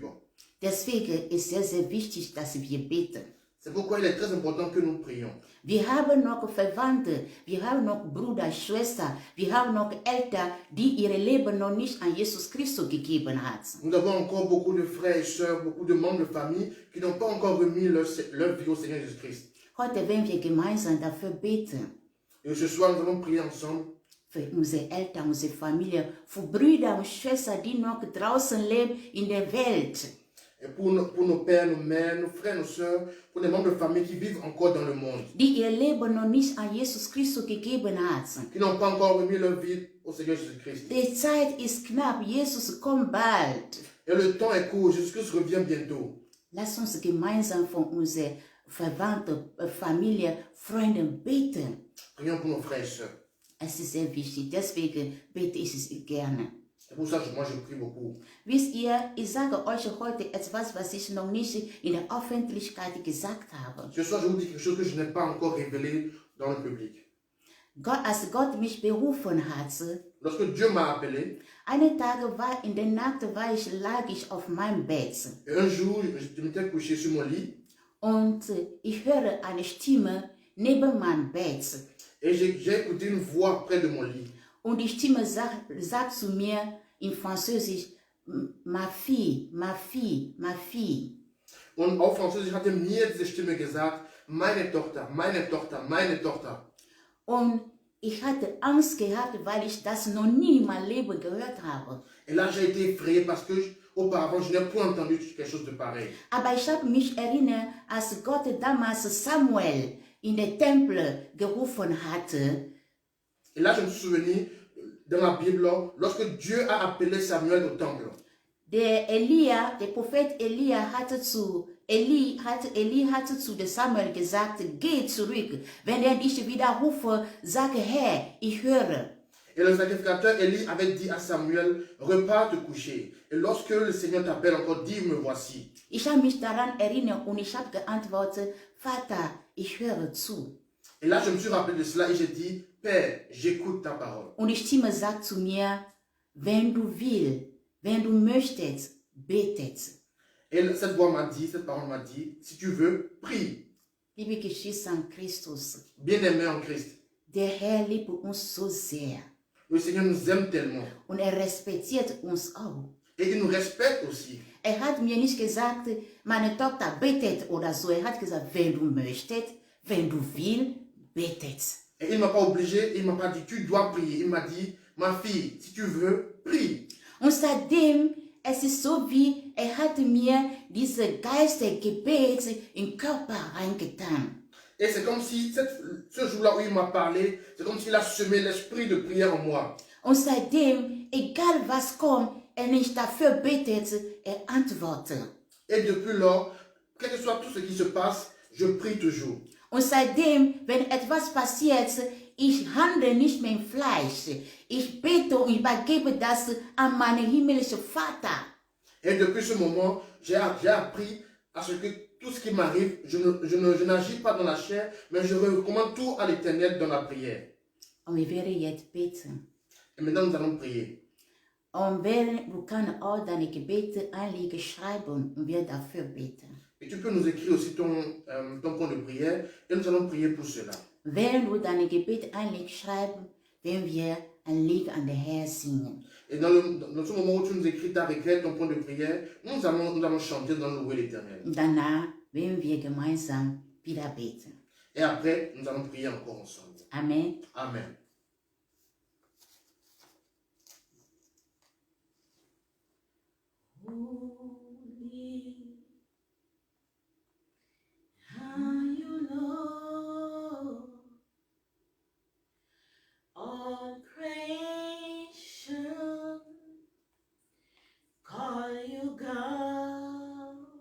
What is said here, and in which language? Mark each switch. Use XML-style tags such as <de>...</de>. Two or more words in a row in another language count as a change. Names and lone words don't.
<de>Deswegen ist es sehr wichtig, dass wir beten.</de> <fr>C'est pourquoi il est très important que nous prions.</fr> <de>Wir haben noch Verwandte, wir haben noch Brüder, Schwestern, wir haben noch Eltern, die ihr Leben noch nicht an Jesus Christus gegeben haben.</de> <fr>Nous avons encore beaucoup de frères et sœurs, beaucoup de membres de famille qui n'ont pas encore remis leur vie au Seigneur Jésus-Christ.</fr> <de>Heute werden wir gemeinsam dafür beten.</de> <fr>Et ce soir, nous allons prier ensemble.</fr> <de>Für unsere Eltern, unsere Familie, für Brüder und Schwestern, die noch draußen leben in der Welt.</de> <fr>Et pour nos pères, nos mères, nos frères, nos sœurs, pour les membres de famille qui vivent encore dans le monde.</fr> <de>Die ihr Leben noch nicht an Jesus Christus gegeben haben.</de> <fr>Qui n'ont pas encore remis leur vie au Seigneur Jésus-Christ.</fr> <de>Die Zeit ist knapp, Jesus kommt bald.</de> <fr>Et le temps est court, Jésus-Christ revient bientôt.</fr> <de>Lass uns gemeinsam von unseren Verwandten, Familie, Freunden beten.</de> <fr>Prions pour nos frères et sœurs.</fr> <de>Es ist sehr wichtig, deswegen bete ich es gerne.</de> <fr>C'est pour ça que moi je prie beaucoup.</fr> <de>Wisst ihr, ich sage euch heute etwas, was ich noch nicht in der Öffentlichkeit gesagt habe.</de> <fr>Ce soir, je vous dis quelque chose que je n'ai pas encore révélé dans le public.</fr> <de>Als Gott mich berufen hat,</de> <fr>Lorsque Dieu m'a appelé,</fr> <de>eines Tages in der Nacht lag ich auf meinem Bett.</de> <fr>et un jour, je m'étais couché sur mon lit,</fr> <de>Und ich höre eine Stimme neben meinem Bett.</de> <fr>et j'ai écouté une voix près de mon lit.</fr> <de>Und die Stimme sagt zu mir in Französisch,</de> <fr>ma fille, ma fille, ma fille.</fr> <de>Und auf Französisch hatte mir diese Stimme gesagt, meine Tochter, meine Tochter, meine Tochter. Und ich hatte Angst gehabt, weil ich das noch nie in meinem Leben gehört habe.</de> <fr>Et là, j'ai été effrayé parce que auparavant, je n'ai point entendu quelque chose de pareil.</fr> <de>Aber ich habe mich erinnert, als Gott damals Samuel in den Tempel gerufen hatte.</de> <fr>Et là, je me suis souvenu dans la Bible, lorsque Dieu a appelé Samuel au temple.</fr> <de>Der Prophet Elia hatte zu Samuel gesagt, geh zurück. Wenn er dich wieder rufe, sage, Herr, ich höre.</de> <fr>Et le sacrificateur Élie avait dit à Samuel, repars te coucher. Et lorsque le Seigneur t'appelle encore, dis, me voici.</fr> <de>Ich habe mich daran erinnert und ich habe geantwortet, Vater, ich höre zu.</de> <fr>Et là, je me suis rappelé de cela et j'ai dit, Père, j'écoute ta parole.</fr> <de>Und die Stimme sagt zu mir, wenn du willst, wenn du möchtest, betet.</de> <fr>Et cette voix m'a dit, cette parole m'a dit, si tu veux, prie.</fr> <de>Liebe Geschwister in Christus,</de> <fr>Bien-aimé en Christ,</fr> <de>der Herr liebt uns so sehr</de> <fr>le Seigneur nous aime tellement.</fr> <de>und respektiert uns auch.</de> <fr>Et il nous respecte aussi.</fr> <de>Hat mir nicht gesagt, meine Tochter betet oder so. Hat gesagt, wenn du möchtest, wenn du willst, betet.</de> <fr>Et il ne m'a pas obligé, il ne m'a pas dit, tu dois prier. Il m'a dit, ma fille, si tu veux, prie.</fr> <de>Und seitdem, es ist so wie, hat mir diese Geist der Gebet in den Körper reingetan.</de> <fr>Et c'est comme si, ce jour-là où il m'a parlé, c'est comme s'il a semé l'esprit de prière en moi.</fr> <de>Und seitdem, egal was kommt, ich dafür betet, antwortet.</de> <fr>Et depuis lors, quel que soit tout ce qui se passe, je prie toujours.</fr> <de>Und seitdem, wenn etwas passiert, ich handle nicht mehr im Fleisch. Ich bete und übergebe das an meinen himmlischen Vater.</de> <fr>Et depuis ce moment, j'ai appris à ce que tout ce qui m'arrive, je n'agis pas dans la chair, mais je recommande tout à l'Éternel dans la prière.</fr> <de>Und wir werden jetzt beten.</de> <fr>Et maintenant, nous allons prier.</fr> <de>Und du kannst auch deine Gebete Anliegen schreiben und wir dafür beten.</de> <fr>Et tu peux nous écrire aussi ton point de prière et nous allons prier pour cela.</fr> <de>Wenn du deine Gebete Anliegen schreiben, werden wir ein Lied an den Herrn singen.</de> <fr>Et dans ce moment où tu nous écris ta requête, ton point de prière, nous allons chanter, nous allons louer l'Éternel.</fr> <de>Danach werden wir gemeinsam wieder beten.</de> <fr>Et après, nous allons prier encore ensemble.</fr> <de>Amen.</de> <fr>Amen.</fr> <en>Holy are you, Lord. All creation call you God.</en>